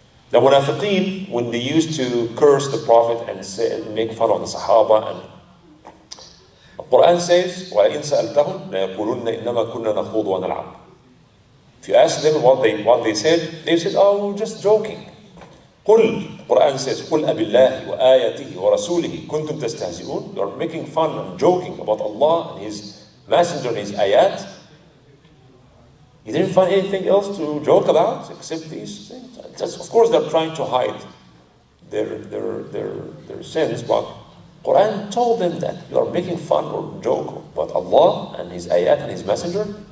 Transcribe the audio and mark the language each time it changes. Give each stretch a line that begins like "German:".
English: The munafiqeen, when they used to curse the Prophet and say, make fun of the Sahaba, and the Quran says,
Arabic: وَإِن سَأَلْتَهُمْ لَيَقُولُنَّ إِنَّمَا كُنَّا نَخُوضُ وَنَلْعَبُ.
English: If you ask them what they said, oh, we're just joking.
Arabic: قُلْ,
English: Quran says,
Arabic: قُلْ أَبِاللَّهِ وَآيَاتِهِ وَرَسُولِهِ كُنْتُمْ تَسْتَهْزِئُونَ.
English: You're making fun and joking about Allah and His Messenger and His ayat. You didn't find anything else to joke about except these things. Of course, they're trying to hide their sins, but Quran told them that you are making fun or joke about Allah and His ayat and His Messenger.